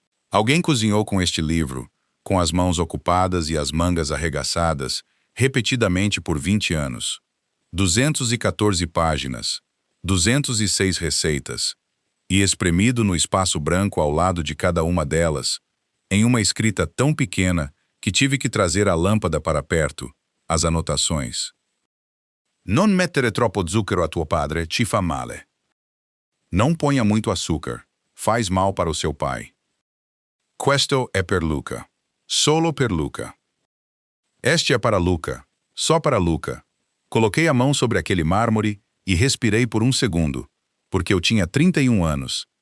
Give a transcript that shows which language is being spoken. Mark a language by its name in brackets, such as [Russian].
[Portuguese] Alguém cozinhou com este livro, com as mãos ocupadas e as mangas arregaçadas, repetidamente por 20 anos. 214 páginas, 206 receitas, e espremido no espaço branco ao lado de cada uma delas, em uma escrita tão pequena que tive que trazer a lâmpada para perto, as anotações. [Italian] Non mettere troppo zucchero a tuo padre, ci fa male. [Portuguese] Não ponha muito açúcar, faz mal para o seu pai. [Italian] Questo è per Luca. Solo per Luca. [Portuguese] Este é para Luca, só para Luca. Coloquei a mão sobre aquele mármore e respirei por um segundo, porque eu tinha 31 anos,